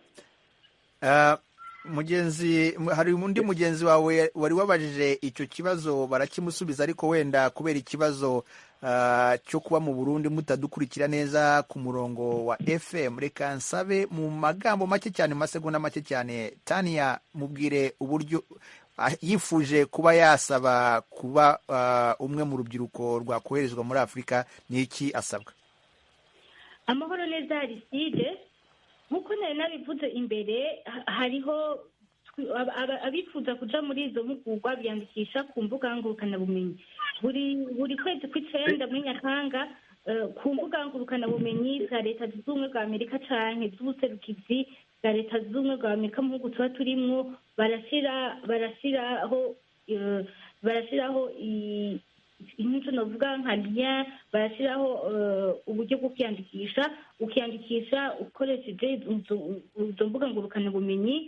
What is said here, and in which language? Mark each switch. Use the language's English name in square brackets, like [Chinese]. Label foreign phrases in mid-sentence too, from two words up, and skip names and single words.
[Kinyarwanda] Hari undi mugenzi wawe wari wabajije icyo kibazo barakimusubiza, ariko wenda kubera ikibazo cyo kuba mu Burundi mutadukurikira neza ku murongo wa FM, reka nsabe mu magambo make cyane, mu masegonda make cyane, Tania mubwire uburyo yifuje kuba yasaba kuba umwe mu rubyiruko rwakoherezwa muri Afurika, ni iki asabwa? [Rundi] Amahoro neza Aristide, nk'uko nari nabivuze imbere, hariho abifuza kuja muri izo mpugurwa biyandikisha ku mbuga ngurukanabumenyi buri kwezi kw'icenda muri Nyakanga, ku mbuga ngurukanabumenyi za leta zunze ubumwe bwa Amerika canke z'ubuserukizi bwa leta zunze ubumwe bwa Amerika mu bihugu tuba turimwo, barashiraho inyito novuga nka lien, barashiraho uburyo bwo ukiyandikisha ukoresheje izo mbuga ngurukanabumenyi.